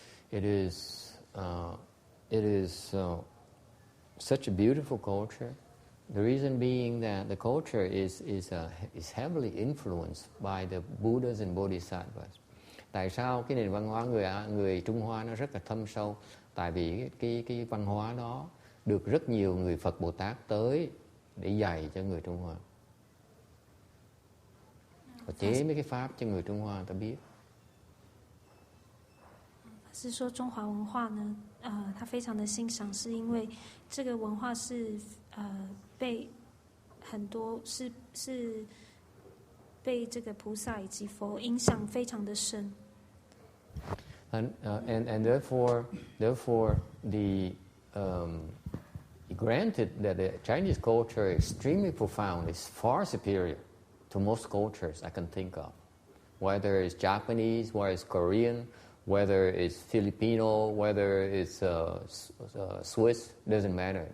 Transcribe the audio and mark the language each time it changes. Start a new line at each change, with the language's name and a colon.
English: It is such a beautiful culture. The reason being that the culture is heavily influenced by the Buddhas and Bodhisattvas.
Vietnamese: Tại sao cái nền văn hóa người Trung Hoa nó rất là thâm sâu? Tại vì cái văn hóa đó được rất nhiều người Phật Bồ Tát tới để dạy cho người Trung Hoa. Và chế mấy cái pháp cho người Trung Hoa ta biết.
Chinese: 是说中华文化呢，他非常的欣赏，是因为这个文化是被很多是被这个菩萨以及佛影响非常的深。
English: And therefore granted that the Chinese culture is extremely profound, is far superior to most cultures I can think of, whether it's Japanese, whether it's Korean, whether it's Filipino, whether it's Swiss, doesn't matter.